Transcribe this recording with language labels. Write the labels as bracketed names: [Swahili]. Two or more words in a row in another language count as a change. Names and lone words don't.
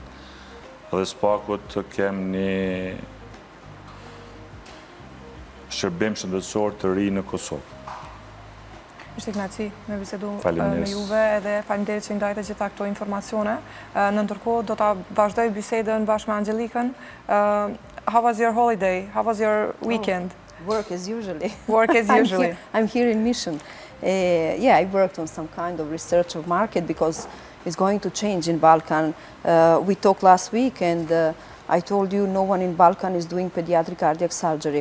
[Albanian] Dhe spaku të kem një shërbim shëndetësor të ri në Kosovë. Ishte kënaqësi me bisedu me Faleminderit. juve edhe faleminderit që ndajte gjitha këto informacione. Në ndërkohë do ta vazhdoj bisedën bashkë me Angelicën. [English] How was your holiday? How was your weekend? Work as usually. Work as usually. I'm here in mission. Yeah, I worked on some kind of research of market because it's going to change in Balkan. We talked last week and I told you no one in Balkan is doing pediatric cardiac surgery.